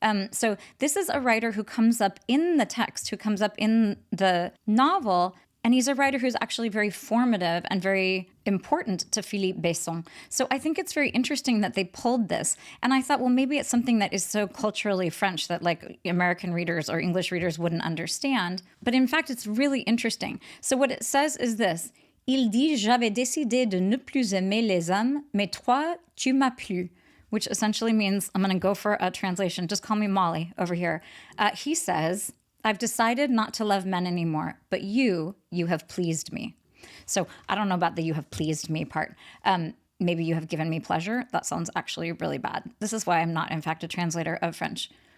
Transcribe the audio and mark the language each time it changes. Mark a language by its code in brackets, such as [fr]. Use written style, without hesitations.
[en] So this is a writer who comes up in the text, who comes up in the novel, and he's a writer who's actually very formative and very important to Philippe Besson. So I think it's very interesting that they pulled this. And I thought, well, maybe it's something that is so culturally French that like American readers or English readers wouldn't understand. But in fact, it's really interesting. So what it says is this: [fr] Il dit, j'avais décidé de ne plus aimer les hommes, mais toi, tu m'as plu. [en] Which essentially means, I'm going to go for a translation, just call me Molly over here. He says, I've decided not to love men anymore, but you have pleased me. So I don't know about the you have pleased me part. Maybe you have given me pleasure. That sounds actually really bad. This is why I'm not, in fact, a translator of French.